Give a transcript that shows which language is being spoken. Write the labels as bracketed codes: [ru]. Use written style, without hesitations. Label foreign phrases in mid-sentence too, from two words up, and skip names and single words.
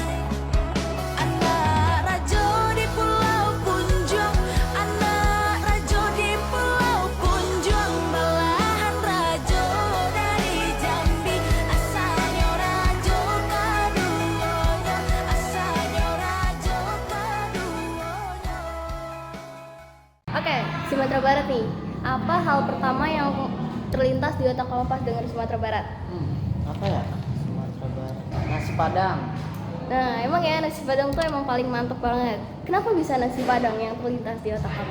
[min] Anak rajo di Pulau Punjong, anak rajo di Pulau Punjong, belahan rajo dari Jambi, asalnya rajo kaduonya, asalnya rajo kaduonya. [id] Oke, Sumatera Barat nih. Apa hal pertama yang terlintas di otak kamu pas dengar Sumatera Barat? Apa ya? Sumatera Barat. Nasi Padang. Nah, emang ya nasi Padang tuh emang paling mantep banget. Kenapa bisa nasi Padang yang terlintas di otak kamu?